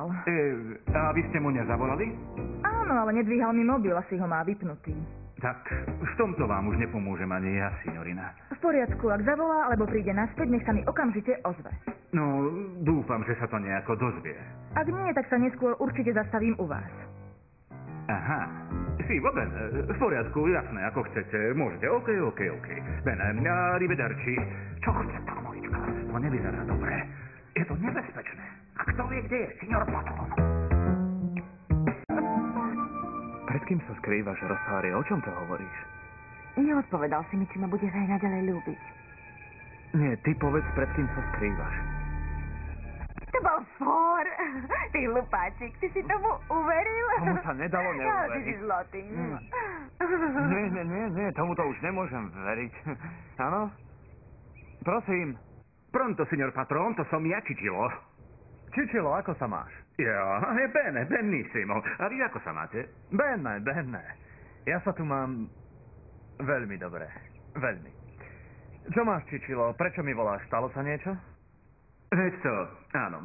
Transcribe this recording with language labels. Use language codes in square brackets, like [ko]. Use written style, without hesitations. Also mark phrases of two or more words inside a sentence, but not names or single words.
[sk] A vy ste mu nezavolali? Áno, ale nedvíhal mi mobil, asi ho má vypnutý. Tak, v tomto vám už nepomôžem ani ja, signorina. V poriadku, ak zavolá, alebo príde naspäť, nech sa mi okamžite ozve. No, dúfam, že sa to nejako dozvie. Ak nie, tak sa neskôr určite zastavím u vás. [it] Aha. Sí, va bene. [sk] V poriadku, jasné, ako chcete. Môžete. OK. [it] Bene, arrivederci. [sk] Čo chce tá mojička? To nevyzerá dobre. Je to nebezpečné. A kto vie, kde je signor Patrón? Pred kým sa skrývaš, Rosário? O čom to hovoríš? Neodpovedal si mi, či ma budeš aj naďalej ľúbiť. Nie, ty povedz, pred kým sa skrývaš. To bol fór. Ty hlupáčik, ty si tomu uveril? Tomu sa nedalo neuveriť. Ty si zlatý. Nie, tomuto už nemôžem veriť. Áno? Prosím. [it] Pronto, signor Patrón, [sk] to som ja, Čičilo. Čičilo, ako sa máš? Ja, benissimo. A vy ako sa máte? Bene. Ja sa tu mám veľmi dobre. Veľmi. Čo máš, Čičilo? Prečo mi voláš? Stalo sa niečo? Veď to, áno.